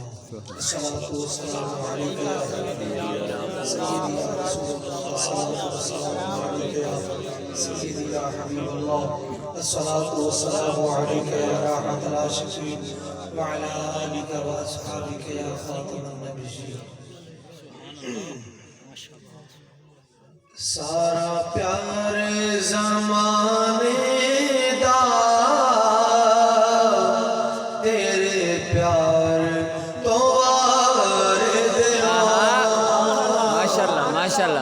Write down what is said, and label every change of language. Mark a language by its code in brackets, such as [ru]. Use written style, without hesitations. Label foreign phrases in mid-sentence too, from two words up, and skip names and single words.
[ar] الصلاة والسلام عليك يا سيدي يا رسول الله. الصلاة والسلام عليك يا سيدي يا حبيب الله. الصلاة والسلام عليك يا راحة العاشقين وعلى آلك وأصحابك يا خاتم النبيين. [pa] سارا پیار زمانے دا تیرے پیار تو وارد [ar] ماشاءاللہ ماشاءاللہ